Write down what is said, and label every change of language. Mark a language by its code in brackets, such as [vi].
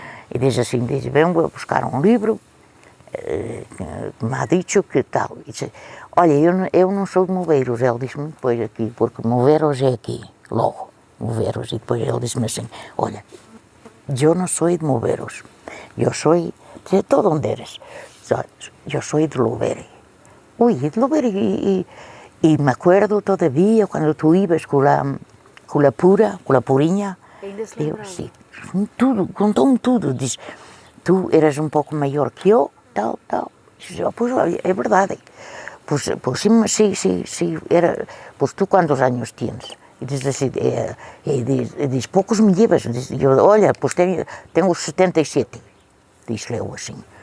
[pt] E diz assim, venho buscar um livro, [es] que me ha dicho que tal. [pt] E disse, olha, eu não sou de Moveiros, ele disse-me depois aqui, porque Moveiros é aqui, logo, Moveiros. E depois ele disse-me assim, olha, eu não sou de Moveiros, eu sou, [es] dice, ¿tú dónde eres? Yo soy de Lovere. Uy, de Lovere, y me acuerdo todavía cuando tú ibas con la pura, con la purinha. [pt] Ainda se Eu, lembrava. sim, tudo, contou-me tudo. Diz, tu eras um pouco maior que eu, tal. Diz, pois olha, é verdade. Pois sim, era, pois tu quantos anos tens? E diz assim, diz, poucos [es] me llevas. [pt] Diz, eu, olha, pois tenho os 77. Diz-lhe eu assim.